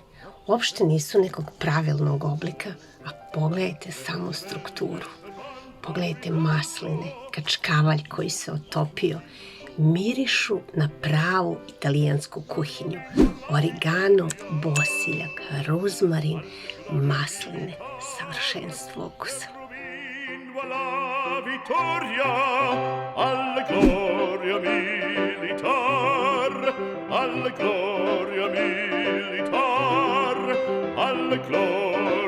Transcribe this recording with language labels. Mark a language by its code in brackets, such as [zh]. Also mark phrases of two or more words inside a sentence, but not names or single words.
[bs] Uopšte nisu nekog pravilnog oblika, a pogledajte samo strukturu. Pogledajte masline, kačkavalj koji se otopio. Mirišu na pravu italijansku kuhinju. Origano, bosiljak, rozmarin, masline, savršenstvo okusa. [it] Alla gloria militar, alla gloria militar, alla gloria